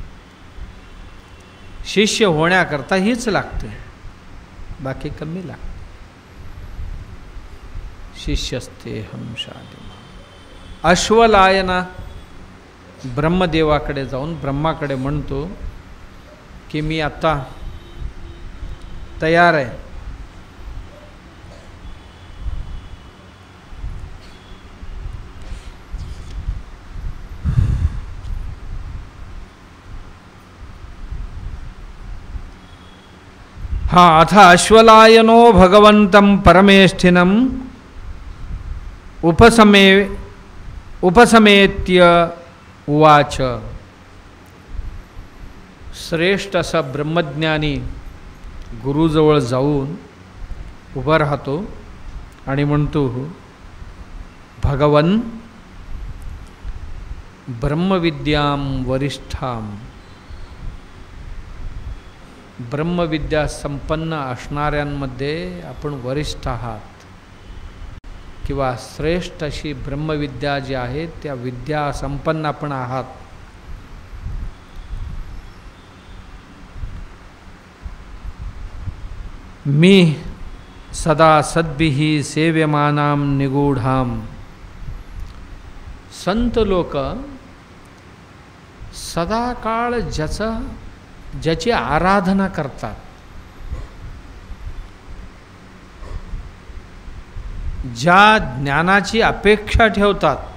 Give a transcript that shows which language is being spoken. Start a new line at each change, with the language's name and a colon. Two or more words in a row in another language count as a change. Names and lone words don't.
Marathi: शिष्य होण्याकरता हीच लागते, बाकी कमी लागते.
Sanskrit: शिष्यस्ते हम शादिमा.
Marathi: अश्वलायना ब्रह्मदेवाकडे जाऊन ब्रह्माकडे म्हणतो की मी आता तयार आहे.
Sanskrit: अथ अश्वलायनो भगवन्तं परमेष्ठिनं उपसमेत्य उवाच.
Marathi: श्रेष्ठ असा ब्रह्मज्ञानी गुरुजवळ जाऊन उभा राहतो आणि म्हणतो, भगवन,
Sanskrit: ब्रह्मविद्यां वरिष्ठां,
Marathi: ब्रह्मविद्या संपन्न असणाऱ्यांमध्ये आपण वरिष्ठ आहात, किंवा श्रेष्ठ अशी ब्रह्मविद्या जी आहे त्या विद्या संपन्न आपण आहात.
Sanskrit: मी सदा सद्भिः सेव्यमानां निगूढां.
Marathi: संत लोक सदाकाळ ज्याची आराधना करतात, ज्या ज्ञानाची अपेक्षा ठेवतात,